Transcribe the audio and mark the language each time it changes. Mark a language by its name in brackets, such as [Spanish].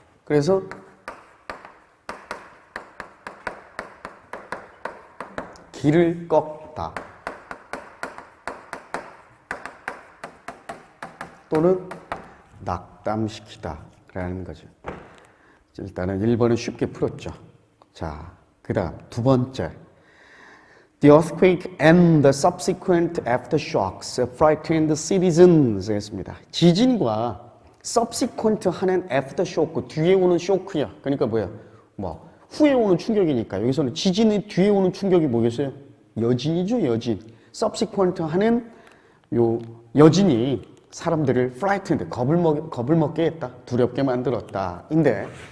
[Korean] 그래서 길을 꺾다 또는 낙담시키다 라는 거죠. 일단은 1번은 쉽게 풀었죠. 자, 그 다음 두 번째. [English] The earthquake and the subsequent aftershocks frightened citizens [Korean] 했습니다. 지진과 subsequent 하는 aftershock, 뒤에 오는 쇼크야. 그러니까 뭐야? 뭐 후에 오는 충격이니까 여기서는 지진의 뒤에 오는 충격이 뭐겠어요? 여진이죠, 여진. subsequent 하는 요 여진이 사람들을 frightened, 겁을 먹게 했다, 두렵게 만들었다. 인데